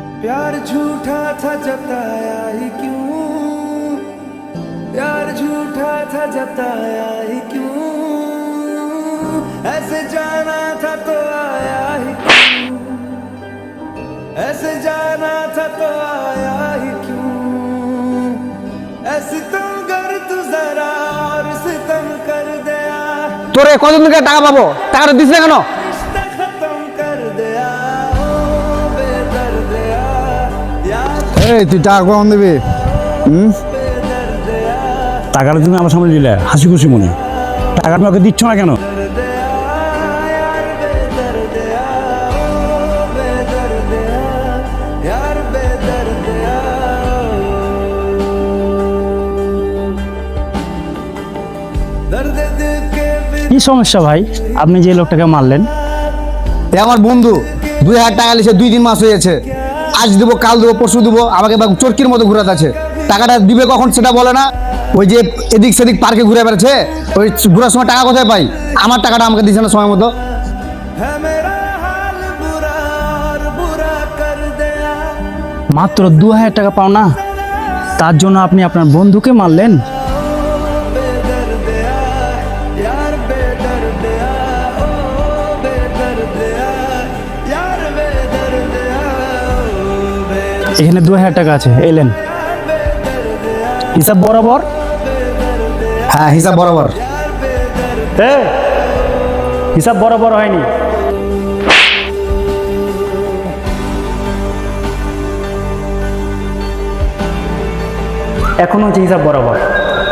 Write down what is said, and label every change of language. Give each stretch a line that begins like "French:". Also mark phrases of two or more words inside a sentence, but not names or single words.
Hindi: प्यार झूठा था जताया ही क्यों, प्यार झूठा था जताया ही क्यों, ऐसे जाना था तो आया ही क्यों, ऐसे जाना था तो आया ही क्यों, ऐसे तुम कर तू जरा और सितम कर दिया,
Bangla: তোরে কতদিন থেকে টাকা পাবো, টাকাটা দিস না কেন?
Hindi: रिश्ता खत्म कर दिया, ओ बेदर्दिया यार
Bangla: এই তুই টাকা কখন দিবি?
Hindi: बेदर्दिया
Bangla: টাকাটা তুমি আমার সামনে দিলে হাসি খুশি মনে, টাকা তুমি ওকে দিচ্ছ না কেন?
Hindi: दर्दिया यार बेदर्दिया, ओ बेदर्दिया यार बेदर्दिया दर्द दिल के
Bangla: কি সমস্যা ভাই, আপনি যে লোকটাকে মারলেন? এ আমার বন্ধু 2000 টাকা লিখে 2-3 মাস হয়ে গেছে। আজ দেবো, কাল দেবো, পরশু দেবো, আমাকে বা চোরকির মতো ঘুরাতে আছে। টাকাটা দিবে কখন সেটা বলে না। ওই যে এদিক সেদিক পার্কে ঘুরে বেড়াচ্ছে, ওই ঘুরার সময় টাকা কোথায় পাই? আমার টাকাটা আমাকে দিচ্ছে না সময় মতো।
Hindi: है मेरा हाल बुरा और बुरा कर दिया,
Bangla: মাত্র 2000 টাকা পাও না, তার জন্য আপনি আপনার বন্ধুকে মারলেন?
Hindi: बेदर्दिया यार बेदर्दिया, ओ बेदर्दिया यार बेदर्दिया, ओ बेदर्दिया
Bangla: এখানে 2000 টাকা আছে, এলেন। হিসাব বরাবর। হ্যাঁ, হিসাব বরাবর। হিসাব বরাবর হয়নি। এখন হচ্ছে হিসাব বরাবর।